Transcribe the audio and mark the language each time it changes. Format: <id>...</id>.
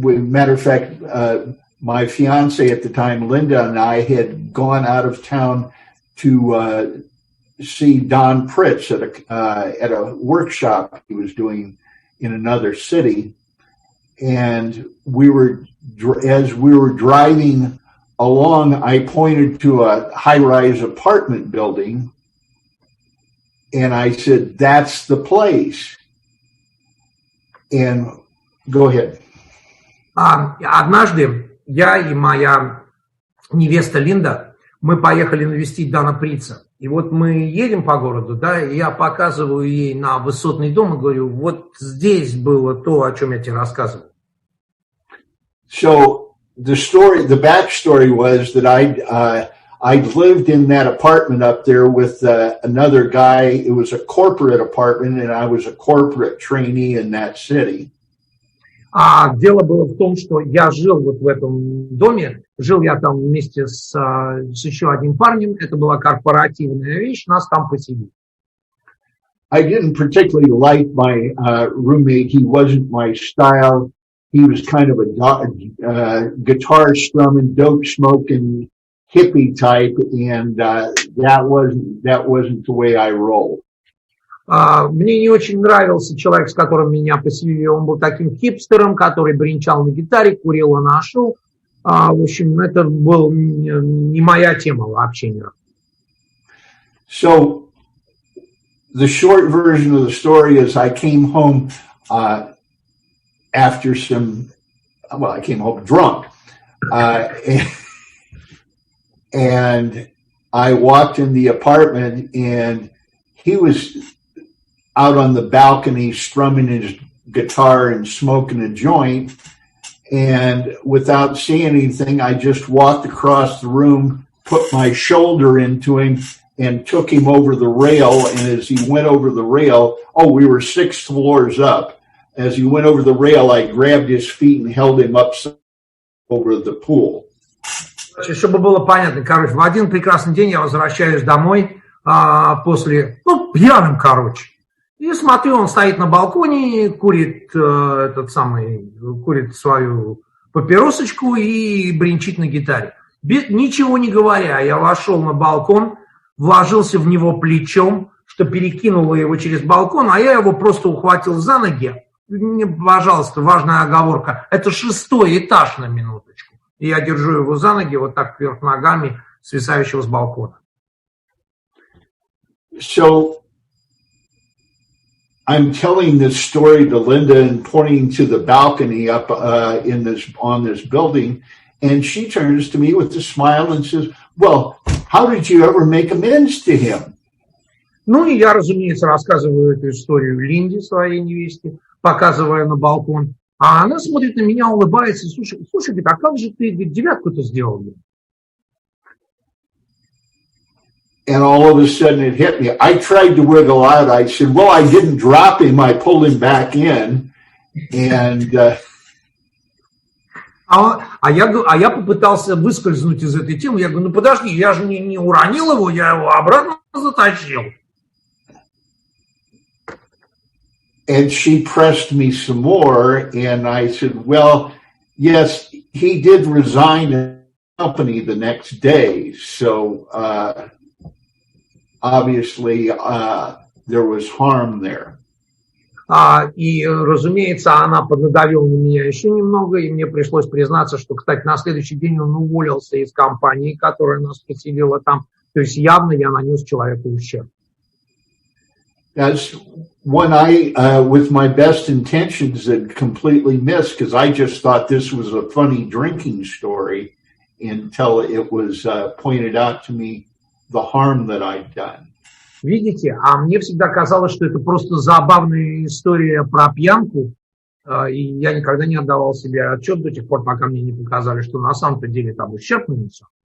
<en>Matter of fact, my fiance at the time, Linda, and I had gone out of town to see Don Pritz at a workshop he was doing in another city, and as we were driving along, I pointed to a high-rise apartment building, and I said, "That's the place." And go ahead.</en> <ru>Однажды я и моя невеста Линда, мы поехали навестить Дана Притца. И вот мы едем по городу, да, и я показываю ей на высотный дом и говорю, вот здесь было то, о чем я тебе рассказывал.</ru> <en>So the backstory was that I'd lived in that apartment up there with another guy. It was a corporate apartment, and I was a corporate trainee in that city.</en> <ru>А дело было в том, что я жил вот в этом доме, жил я там вместе с еще одним парнем, это была корпоративная вещь, нас там поселили.</ru> <en>I didn't particularly like my roommate. He wasn't my style. He was kind of a guitar strumming, dope smoking hippie type, and that wasn't the way I roll.</en> <ru>Мне не очень нравился человек, с которым меня поселили. Он был таким хипстером, который бренчал на гитаре, курил аношу. В общем, это была не моя тема вообще.</ru> <en>So the short version of the story is I came home after I came home drunk. And I walked in the apartment, and he was out on the balcony strumming his guitar and smoking a joint. And without seeing anything, I just walked across the room, put my shoulder into him and took him over the rail. And as he went over the rail, we were 6 floors up. As he went over the rail, I grabbed his feet and held him up over the pool.</en> <ru>Чтобы было понятно, короче, в один прекрасный день я возвращаюсь домой после, пьяным, короче. И смотрю, он стоит на балконе, курит курит свою папиросочку и бренчит на гитаре. Ничего не говоря, я вошел на балкон, вложился в него плечом, что перекинуло его через балкон, а я его просто ухватил за ноги. Пожалуйста, важная оговорка. Это 6-й этаж, на минуточку. И я держу его за ноги вот так вверх ногами, свисающего с балкона.</ru> <en>So, I'm telling this story to Linda and pointing to the balcony up on this building, and she turns to me with a smile and says, "Well, how did you ever make amends to him?"</en> <ru>Ну и я, разумеется, рассказываю эту историю Линде, своей невесте, показывая на балкон. А она смотрит на меня, улыбается. Слушай, говорит, а как же ты девятку-то сделал?</ru> <en>And all of a sudden it hit me. I tried to wiggle out. I said, well, I didn't drop him. I pulled him back in. And</en> <ru>я попытался выскользнуть из этой темы. Я говорю, подожди, я же не уронил его, я его обратно затащил.</ru> <en>And she pressed me some more. And I said, well, yes, he did resign the company the next day. So, obviously, there was harm there.</en> <ru>И, разумеется, она поднадавила на меня еще немного, и мне пришлось признаться, что, кстати, на следующий день он уволился из компании, которая нас поселила там. То есть явно я нанес человеку ущерб.</ru> <en>That's when I, with my best intentions, had completely missed, because I just thought this was a funny drinking story until it was pointed out to me the harm that I'd done.</en> <ru>Видите, а мне всегда казалось, что это просто забавная история про пьянку, и я никогда не отдавал себе отчет до тех пор, пока мне не показали, что на самом-то деле там ущерб нанесен.</ru>